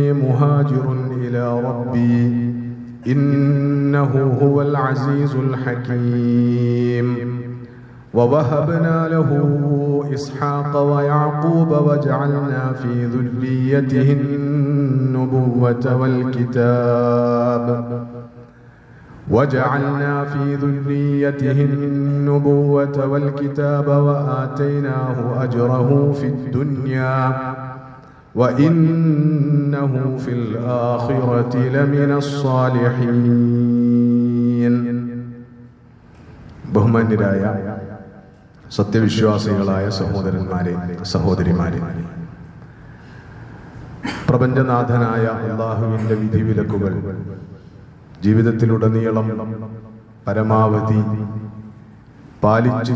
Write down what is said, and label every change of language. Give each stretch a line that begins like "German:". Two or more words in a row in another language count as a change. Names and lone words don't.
Arabic: مهاجر إلى ربي إنه هو العزيز الحكيم ووهبنا له إسحاق ويعقوب وجعلنا في ذريته النبوة والكتاب وآتيناه أجره في الدنيا وإنه في الآخرة لمن الصالحين
Malayalam: ബഹുമാന്യരായ സത്യവിശ്വാസികളായ സഹോദരന്മാരെ സഹോദരിമാരെ, പ്രപഞ്ചനാഥനായ അല്ലാഹുവിൻ്റെ വിധിവിലക്കുകൾ ജീവിതത്തിലുടനീളം പരമാവധി പാലിച്ച്